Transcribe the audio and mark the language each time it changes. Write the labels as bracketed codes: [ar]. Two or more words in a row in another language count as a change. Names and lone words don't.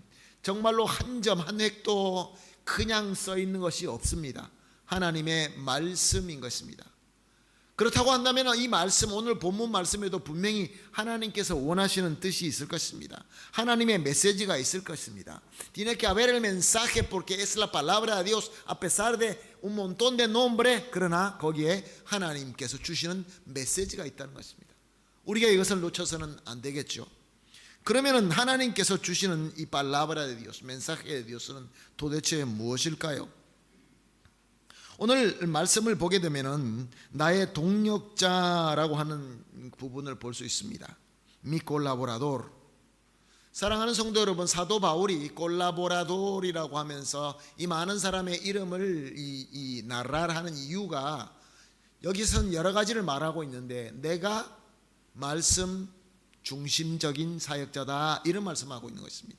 [ko] 정말로 한 점 한 획도 그냥 써 있는 것이 없습니다. 하나님의 말씀인 것입니다. 그렇다고 한다면 이 말씀, 오늘 본문 말씀에도 분명히 하나님께서 원하시는 뜻이 있을 것입니다. 하나님의 메시지가 있을 것입니다. [es] Tiene que haber el mensaje porque es la palabra de Dios a pesar de un montón de nombre. [ko] 그러나 거기에 하나님께서 주시는 메시지가 있다는 것입니다. 우리가 이것을 놓쳐서는 안 되겠죠. 그러면은 하나님께서 주시는 이 [es] palabra de Dios, mensaje de Dios [ko] 는 도대체 무엇일까요? 오늘 말씀을 보게 되면은 나의 동역자라고 하는 부분을 볼 수 있습니다. [es] Mi colaborador. [ko] 사랑하는 성도 여러분, 사도 바울이 콜라보라돌이라고 하면서 이 많은 사람의 이름을 이 나라하는 이유가 여기서는 여러 가지를 말하고 있는데 내가 말씀 중심적인 사역자다 이런 말씀하고 있는 것입니다.